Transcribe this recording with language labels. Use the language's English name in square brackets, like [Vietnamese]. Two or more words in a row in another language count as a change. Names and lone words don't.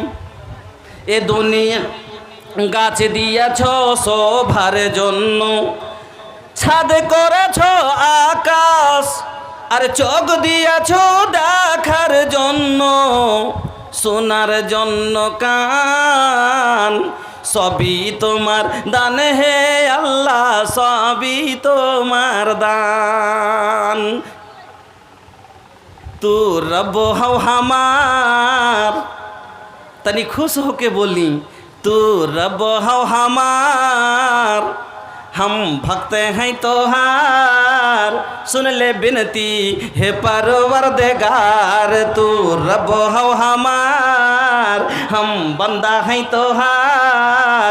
[Bangla] এ দুনিয়া গাছ দিয়েছ শোভার জন্য, ছাদ করেছ আকাশ, আর চোখ দিয়েছ দেখার জন্য, শোনার জন্য কান। সবই তোমার দান হে আল্লাহ, সবই তোমার দান। [Bhojpuri] तू रब हो हमार, तनी खुश होके बोली, तू रब हो हमार, हम भक्त हैं तोहार। सुन ले बिनती है परवरदिगार, तू रब हो हमार, हम बंदा हैं तोहार।